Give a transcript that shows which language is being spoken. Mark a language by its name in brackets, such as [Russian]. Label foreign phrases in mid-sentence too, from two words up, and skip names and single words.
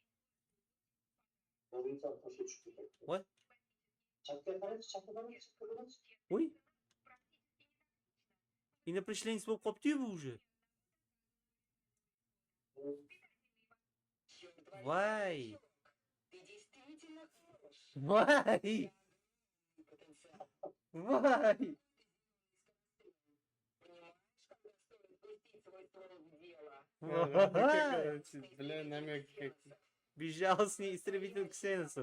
[Uzbek] Voy. Voy. Инопришленец bo'lib qopti-yu bu уже. Voy. [Russian] Ты действительно хорош. [Uzbek] Voy. [Russian] Потенциал. [Uzbek] Voy. [Russian] Понимаешь, когда стоит пустить свой ствол в дело? Короче, бля, намеки какие. Безжалостный истребитель ксеносов.